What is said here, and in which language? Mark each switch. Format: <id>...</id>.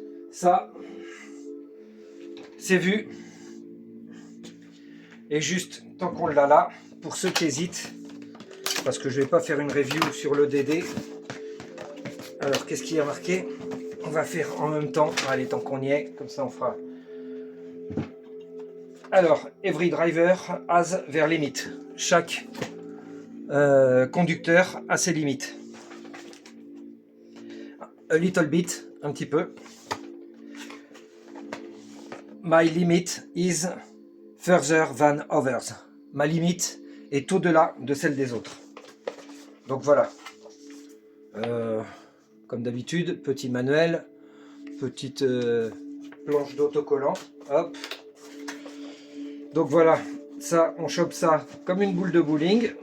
<fr>Ça, c'est vu. Et juste, tant qu'on l'a là, pour ceux qui hésitent, parce que je vais pas faire une review sur le DD. Alors, qu'est-ce qu'il y a marqué? On va faire en même temps. Allez, tant qu'on y est, comme ça on fera.</fr> <en>Alors, every driver has their limit.</en> <fr>Chaque conducteur a ses limites.</fr> <en>A little bit,</en> <fr>un petit peu.</fr> <en>My limit is further than others.</en> <fr>Ma limite est au-delà de celle des autres. Donc voilà. Comme d'habitude, petit manuel, petite planche d'autocollant. Hop. Donc voilà, ça, on chope ça comme une boule de bowling.</fr>